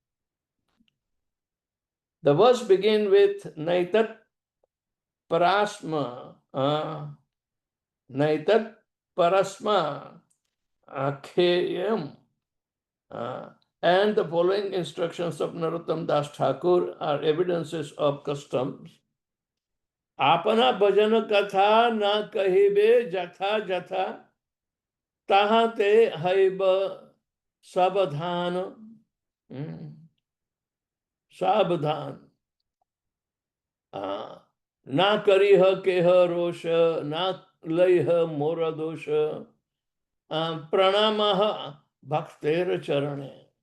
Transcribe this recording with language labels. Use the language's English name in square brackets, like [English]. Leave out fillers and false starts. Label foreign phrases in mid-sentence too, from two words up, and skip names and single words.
[English] The verse begins with [Sanskrit] नैतत् परस्मा, नैतत् परस्मा अखेयम्. [English] And the following instructions of Narottam Das Thakur are evidences of customs. [Bangla] আপন ভজন কথা না কহিবে যথা যথা তাহা তে হইবে সাবধান. সাবধান। না করিহ কেহ রোষ, না লইহ মোর দোষ, প্রণমহ ভকতের চরণে.